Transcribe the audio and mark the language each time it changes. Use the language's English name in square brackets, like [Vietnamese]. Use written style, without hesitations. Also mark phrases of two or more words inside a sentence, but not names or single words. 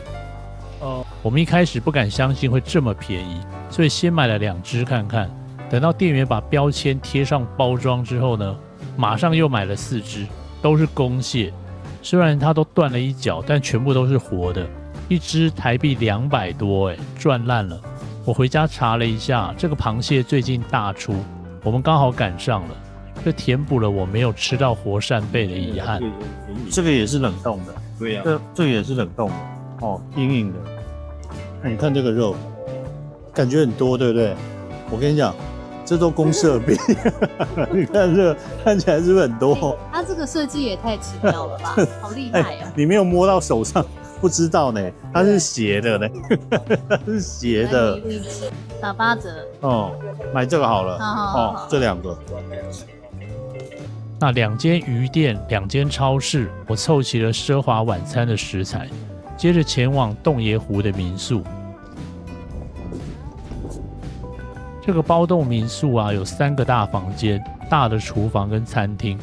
[Chinese] 我們一開始不敢相信會這麼便宜，所以先買了2隻看看。等到店員把標籤貼上包裝之後呢，馬上又買了4隻，都是公蟹。雖然它都斷了一腳，但全部都是活的，一隻台幣200多，賺爛了。我回家查了一下，這個螃蟹最近大出，我們剛好趕上了，這填補了我沒有吃到活扇貝的遺憾。這個也是冷凍的，對呀，這個也是冷凍的哦，硬硬的。你看這個肉，感覺很多，對不對？我跟你講，這都公設比，你看這個看起來是不是很多？它這個設計也太奇妙了吧，好厲害啊！你沒有摸到手上，不知道呢，它是斜的呢，它是斜的。打8折。哦，買這個好了。好，這2個。那2間魚店，2間超市，我湊齊了奢華晚餐的食材，接着前往洞爺湖的民宿。這個包棟民宿啊，有3個大房間，大的廚房跟餐廳。